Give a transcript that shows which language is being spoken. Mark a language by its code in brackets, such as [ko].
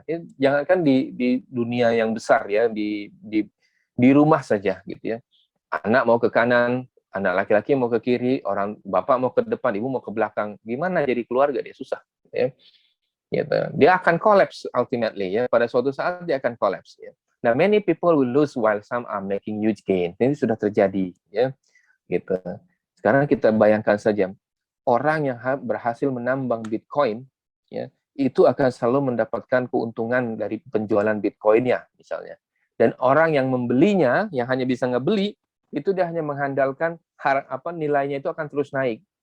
[id] Ya, jangankan di dunia yang besar, ya, di rumah saja gitu ya. Anak mau ke kanan, anak laki-laki mau ke kiri, orang bapak mau ke depan, ibu mau ke belakang. Gimana jadi keluarga? Dia susah, ya. Gitu. Dia akan collapse ultimately, ya. Pada suatu saat dia akan collapse, ya. [en] Nah, many people will lose while some are making huge gain. [id] Ini sudah terjadi, ya. Gitu. Sekarang kita bayangkan saja, orang yang berhasil menambang Bitcoin, ya, itu akan selalu mendapatkan keuntungan dari penjualan Bitcoin-nya misalnya. Dan orang yang membelinya, yang hanya bisa ngebeli, itu dia hanya mengandalkan nilainya itu akan terus naik.